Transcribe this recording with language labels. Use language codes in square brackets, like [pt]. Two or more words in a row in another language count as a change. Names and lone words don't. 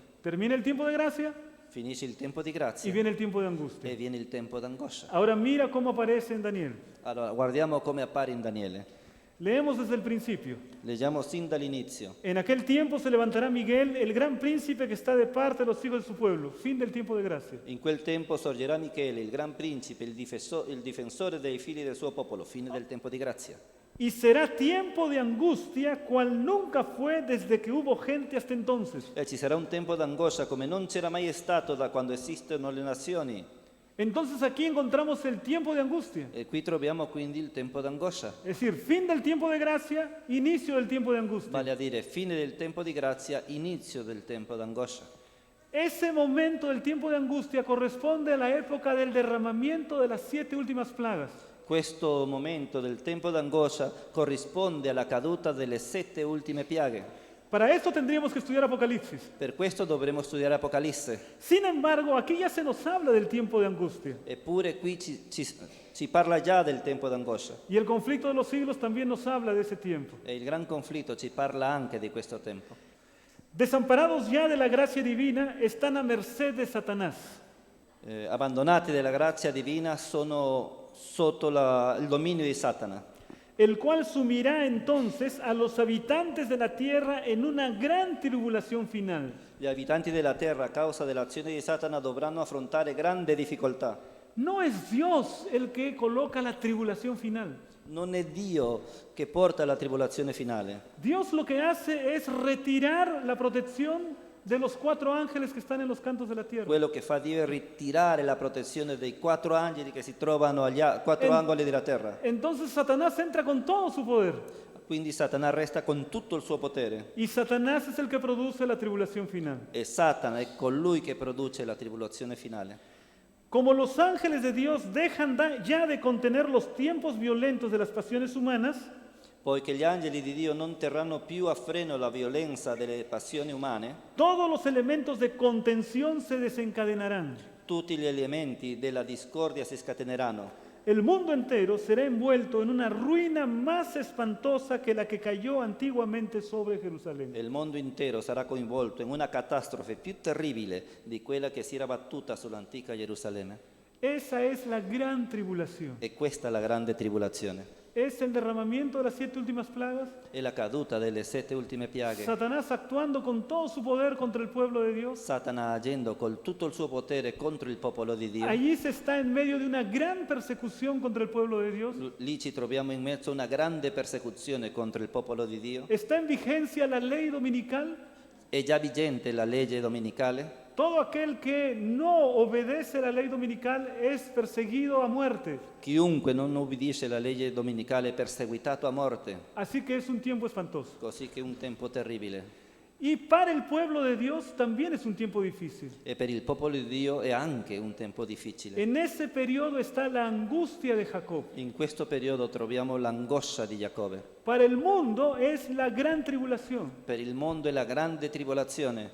[es] Termina el tiempo de gracia [it] Finisce il tempo di [es] y [it] grazia [es] viene el tiempo de angustia. [it] e viene il tempo d'angoscia. [es] Ahora mira cómo aparece en Daniel. [it] Allora, guardiamo come appare in Daniele. [es] Leemos desde el principio. [it] Leggiamo sin dall'inizio. [es] En aquel tiempo se levantará Miguel, el gran príncipe que está de parte de los hijos de su pueblo. Fin del tiempo de gracia. [it] In quel tempo sorgerà Michele, il gran principe, il difensore dei figli del suo popolo, fine del tempo di grazia. [es] Y será tiempo de angustia cual nunca fue desde que hubo gente hasta entonces. [it] E ci sarà un tempo d'angoscia come non c'era mai stato da quando esistono le nazioni. [es] Entonces aquí encontramos el tiempo de angustia. [it] E qui troviamo quindi il tempo d'angoscia. [es] Es decir, fin del tiempo de gracia, inicio del tiempo de angustia. [it] Vale a dire fine del tempo di grazia, inizio del tempo d'angoscia. [es] Ese momento del tiempo de angustia corresponde a la época del derramamiento de las 7 últimas plagas. [it] Questo momento del tempo d'angoscia corrisponde alla caduta delle 7 ultime piaghe. [es] Para esto tendríamos que estudiar Apocalipsis. [it] Per questo dovremo studiare Apocalisse. [es] Sin embargo, aquí ya se nos habla del tiempo de angustia. [it] Eppure qui ci parla già del tempo d'angoscia. [es] Y el conflicto de los siglos también nos habla de ese tiempo. [it] E il gran conflitto ci parla anche di questo tempo. [es] Desamparados ya de la gracia divina, están a merced de Satanás. [it] Abbandonati dalla grazia divina sono sotto il dominio di Satana, [es] El cual sumirá entonces a los habitantes de la tierra en una gran tribulación final. [it] Gli abitanti della terra a causa dell'azione di Satana dovranno affrontare grande difficoltà. [es] No es Dios el que coloca la tribulación final. [it] Non è Dio che porta alla tribolazione finale. [es] Dios lo que hace es retirar la protección de los 4 ángeles que están en los cantos de la tierra. [it] Quello che fa Dio è ritirare la protezione dei 4 angeli che si trovano agli 4 angoli della terra. [es] Entonces Satanás entra con todo su poder. [it] Quindi Satana resta con tutto il suo potere. [es] Y Satanás es el que produce la tribulación final. [it] E Satana è colui che produce la tribolazione finale. [es] Como los ángeles de Dios dejan ya de contener los tiempos violentos de las pasiones humanas, [it] Poiché gli angeli di Dio non terranno più a freno la violenza delle passioni umane, [es] todos los elementos de contención se desencadenarán. [it] tutti gli elementi della discordia si scateneranno. [es] El mundo entero será envuelto en una ruina más espantosa que la que cayó antiguamente sobre Jerusalén. [it] E il mondo intero sarà coinvolto in una catastrofe più terribile di quella che si era battuta sull'antica Gerusalemme. [es] Esa es la gran tribulación. [it] E questa è la grande tribolazione. [es] Es el derramamiento de las 7 últimas plagas. [it] È la caduta delle 7 ultime piaghe. [es] Satanás actuando con todo su poder contra el pueblo de Dios. [it] Satana agendo con tutto il suo potere contro il popolo di Dio. [es] Allí se está en medio de una gran persecución contra el pueblo de Dios. [it] Lì ci troviamo in mezzo a una grande persecuzione contro il popolo di Dio. [es] Está en vigencia la ley dominical. [it] È già vigente la legge domenicale. [es] Todo aquel que no obedece la ley dominical es perseguido a muerte. [it] Chiunque non ubbidisce la legge domenicale è perseguitato a morte. [es] Así que es un tiempo espantoso. [it] Così che è un tempo terribile. [es] Y para el pueblo de Dios también es un tiempo difícil. [it] E per il popolo di Dio è anche un tempo difficile. [es] En ese periodo está la angustia de Jacob. [it] In questo periodo troviamo l'angoscia di Giacobbe. [es] Para el mundo es la gran tribulación. [it] Per il mondo è la grande tribolazione.